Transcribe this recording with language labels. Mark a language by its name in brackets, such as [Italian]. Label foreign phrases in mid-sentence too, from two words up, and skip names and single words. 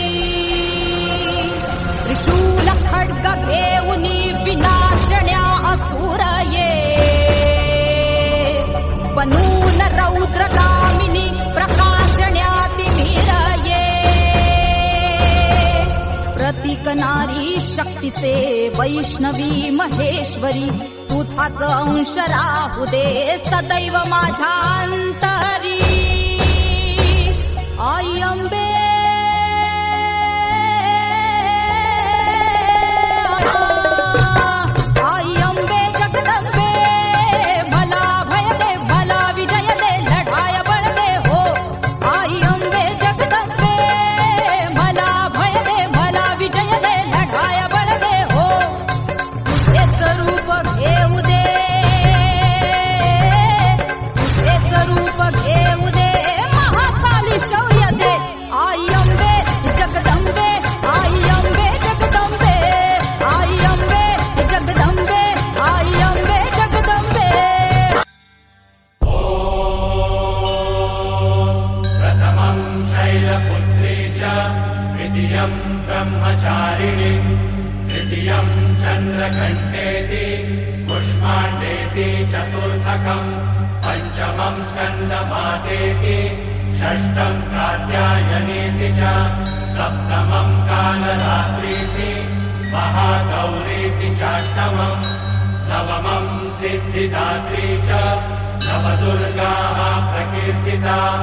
[Marathi] त्रिशूल खड्ग घेऊनी विनाशण्या असुर ये, बनून रौद्रगामिनी प्रकाशण्या तिमिर ये. प्रतीक नारी शक्तीचे वैष्णवी महेश्वरी, तुझाच अंश राहू दे सदैव माझ्या अंतरी. आई अंबे आई अंबे जगदंबे, भला भय दे भला विजय दे लढाय बळ दे हो. आई अंबे जगदंबे, भला भय दे भला विजय दे लढाय बळ दे हो. तुझेच रूप घेऊ दे, तुझेच रूप घेऊ दे, महाकाली शौर्य दे. आई अंबे जगदंबे, आई अंबे जगदंबे, आई अंबे जगदंबे, आई अंबे जगदंबे. [Sanskrit] प्रथमं शैलपुत्री च द्वितीयं ब्रह्मचारिणी, तृतीयं चन्द्रघण्टेति कुष्माण्डेति, चतुर्थकं पञ्चमं स्कन्दमातेति, षष्ठं कात्यायनीति च, सप्तमं कालरात्रीति, महागौरीति चाष्टमं, नवमं सिद्धिदात्री च, नवदुर्गाः प्रकीर्तिता.